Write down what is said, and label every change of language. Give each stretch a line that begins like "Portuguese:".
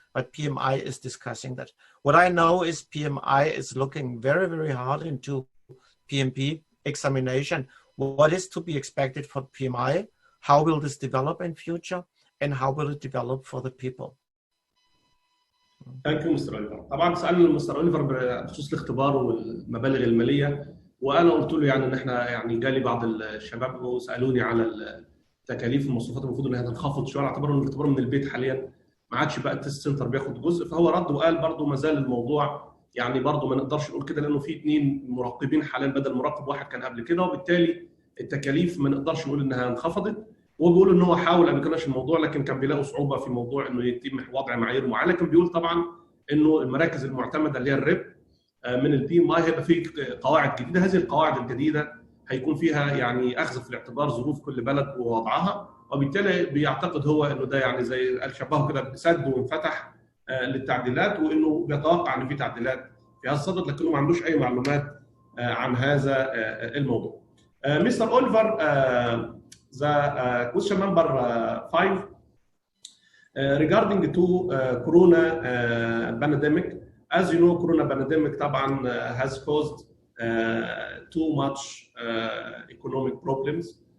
English: But PMI is discussing that. What I know is PMI is looking very, very hard into PMP examination. What is to be expected for PMI? How will this develop in future? And how will it develop for the people? ثانك يو مستر أوليفر.
Arabic: طبعا سالنا مستر أوليفر بخصوص الاختبار والمبالغ الماليه، وانا قلت له يعني ان احنا يعني جالي بعض الشباب وسالوني على التكاليف والمصروفات المفروض انها تنخفض شويه، على اعتبار ان الاختبار من البيت حاليا ما عادش بقى التست سنتر بياخد جزء. فهو رد وقال برضه ما زال الموضوع يعني برضه ما نقدرش نقول كده، لانه في 2 مراقبين حاليا بدل مراقب واحد كان قبل كده، وبالتالي التكاليف ما نقدرش نقول انها انخفضت. وهو بيقول ان هو حاول قبل كده في الموضوع، لكن كان بيلاقوا صعوبه في موضوع انه يتم وضع معايير معينه. لكن بيقول طبعا انه المراكز المعتمده اللي هي الريب من البي ام اي هيبقى في قواعد جديده. هذه القواعد الجديده هيكون فيها يعني اخذ في الاعتبار ظروف كل بلد ووضعها، وبالتالي بيعتقد هو انه ده يعني زي شبهه كده بسد وانفتح للتعديلات، وانه بيتوقع ان في تعديلات في هذا الصدد، لكنه ما عندوش اي معلومات عن هذا الموضوع.
English: مستر أوليفر, the question number 5 regarding to Corona pandemic. As you know, Corona pandemic طبعا has caused too much economic problems.